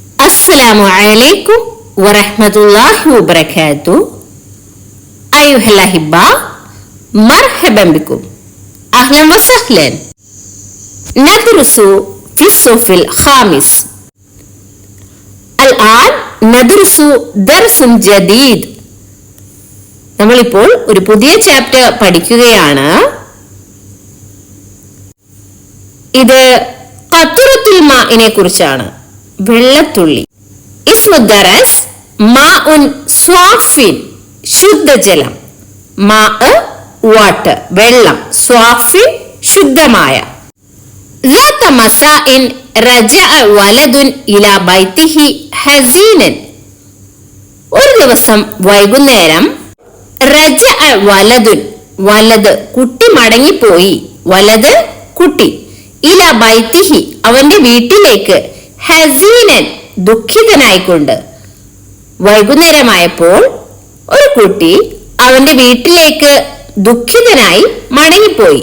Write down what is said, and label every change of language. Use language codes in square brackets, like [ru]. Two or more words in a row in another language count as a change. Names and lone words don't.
[ar] السلام عليكم ورحمة الله وبركاته. أيها الأحباء، مرحبا بكم، أهلا وسهلا. ندرس في الصف الخامس. الآن ندرس درس جديد. [ml] നമ്മളിപ്പോൾ ഒരു പുതിയ ചാപ്റ്റർ പഠിക്കുകയാണ്. ഇത് [ar] قطرة الماء [ml] കുറിച്ചാണ്, വെള്ളത്തുള്ളി. [ar] اسم الدرس ماء صاف, [ml] ശുദ്ധജലം. മാ വാട്ടർ, വെള്ളം. സ്വാഫിൻ, ശുദ്ധമായ. [ar] ذات مساء رجع ولد إلى بيته حزينا. [ml] ഒരു ദിവസം വൈകുന്നേരം [ar] رجع ولد, [ml] വലത് കുട്ടി മടങ്ങിപ്പോയി. വലത് കുട്ടി. [ar] إلى بيته, [ml] അവന്റെ വീട്ടിലേക്ക്. ഹസീനൻ, ദുഃഖിതനായിക്കൊണ്ട്. വൈകുന്നേരമായപ്പോൾ ഒരു കുട്ടി അവന്റെ വീട്ടിലേക്ക് ദുഃഖിതനായി മടങ്ങിപ്പോയി.